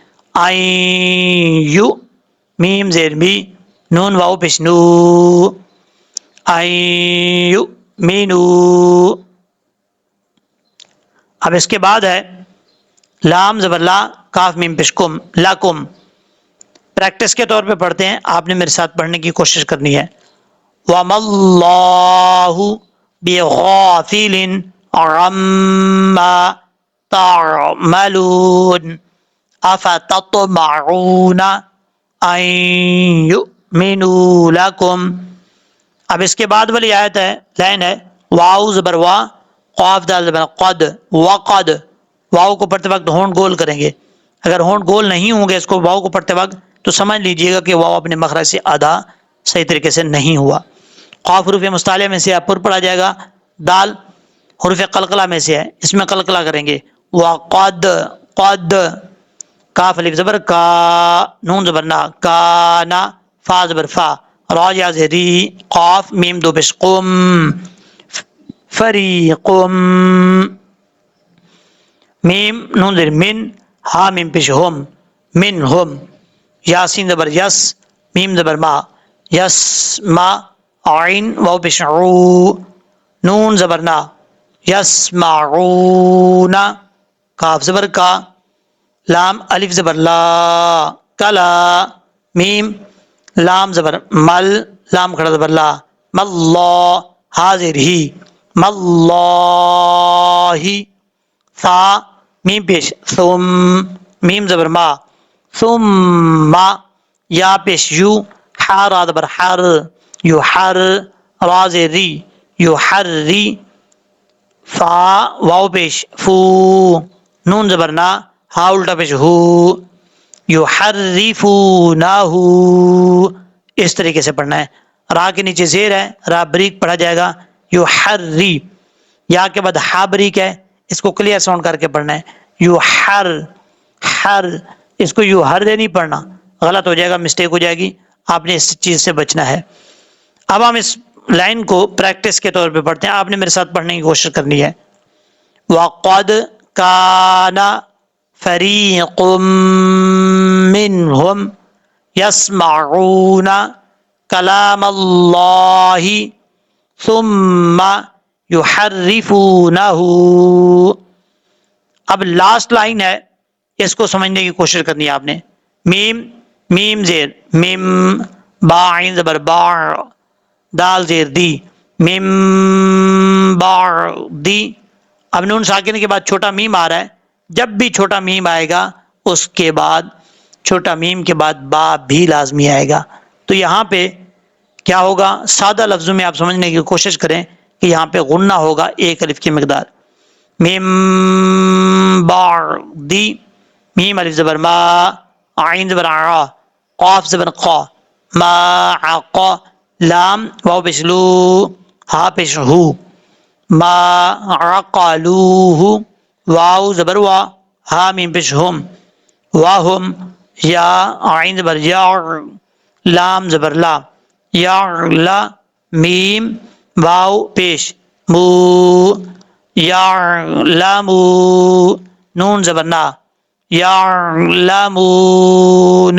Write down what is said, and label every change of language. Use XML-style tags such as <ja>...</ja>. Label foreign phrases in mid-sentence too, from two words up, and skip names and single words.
<ur>آئیں یو میم زیر می نون واؤ پشنو آئیں یو مینو. اب اس کے بعد ہے لام زبر لا کاف میم پشکم لاکم. پریکٹس کے طور پہ پڑھتے ہیں، آپ نے میرے ساتھ پڑھنے کی کوشش کرنی ہے.</ur> <ar>وَمَا اللَّهُ بِغَافِلٍ عَمَّا تَعْمَلُونَ أَفَتَطْمَعُونَ أَن يُؤْمِنُوا لَكُمْ.</ar> <ur>اب اس کے بعد والی آیت ہے لائن ہے واو زبر وا قاف دال زبر قد وقد. واو کو پڑھتے وقت ہونٹ گول کریں گے، اگر ہونٹ گول نہیں ہوں گے اس کو واو کو پڑھتے وقت تو سمجھ لیجئے گا کہ واو اپنے مخرج سے ادا صحیح طریقے سے نہیں ہوا. قاف حروف مستعلیہ میں سے ہے، پر پڑھا جائے گا. دال حروف قلقلہ میں سے ہے، اس میں قلقلہ کریں گے. وقد قد کاف الف زبر کا نون زبر نا کانا فا زبر فا را یا زری قاف میم دو پیش قم فریقم. میم نون زیر من، ہا میم پیش ہم، من ہم، یاسین زبر یس، میم زبر ما، یس ما، عین واو پیش عو، نون زبر نا، یسمعون، کاف زبر کا، لام الف زبر لا، کلا، میم لام زبر مل، لام کھڑا زبر لا، ملہ، حاضر ہی، ملہ، فا میم پیش ثم، میم زبر ما، ثم، یا پیش یو، حا را زبر حر، یو حر، را زیر ری، یو حر ری، فا واو پیش فو، نون زبر نا، ہا الٹا پیش ہو، یحرفونہ، اس طریقے سے پڑھنا ہے. را کے نیچے زیر ہے، را بریک پڑھا جائے گا، یحری، یا کے بعد ہا بریک ہے، اس کو</ur> <en>clear sound</en> <ur>کر کے پڑھنا ہے، یحر، حر، اس کو یو ہر دے نہیں پڑھنا، غلط ہو جائے گا، مسٹیک ہو جائے گی، آپ نے اس چیز سے بچنا ہے. اب ہم اس لائن کو پریکٹس کے طور پہ پڑھتے ہیں، آپ نے میرے ساتھ پڑھنے کی کوشش کرنی ہے.</ur> <ar>وَقَدْ كَانَ فَرِيقٌ مِّنْهُمْ يَسْمَعُونَ كَلَامَ اللَّهِ ثُمَّ يُحَرِّفُونَهُ.</ar> <ur>اب</ur> <en>last line</en> <ur>ہے، اس کو سمجھنے کی کوشش کرنی ہے آپ نے. میم، میم زیر میم، با عین زبر با، دال زیر دی، میم با دی. اب نون ساکن کے بعد چھوٹا میم آ رہا ہے، جب بھی چھوٹا میم آئے گا اس کے بعد چھوٹا میم کے بعد با بھی لازمی آئے گا. تو یہاں پہ کیا ہوگا، سادہ لفظوں میں آپ سمجھنے کی کوشش کریں کہ یہاں پہ غنہ ہوگا ایک الف کی مقدار. میم با دی، میم الف زبر ما، عین زبر ع، قاف زبر قا، ما عقا، لام واو پیش لو، ہا پیش ہو، ما عقلوہ، واو زبر وا، ہا میم پیش ہم، واہم، یا عین زبر یا، لام زبر لا، یا لا، میم واو پیش مو، یا لامو، نون زبر نا، یا لامون.</ur>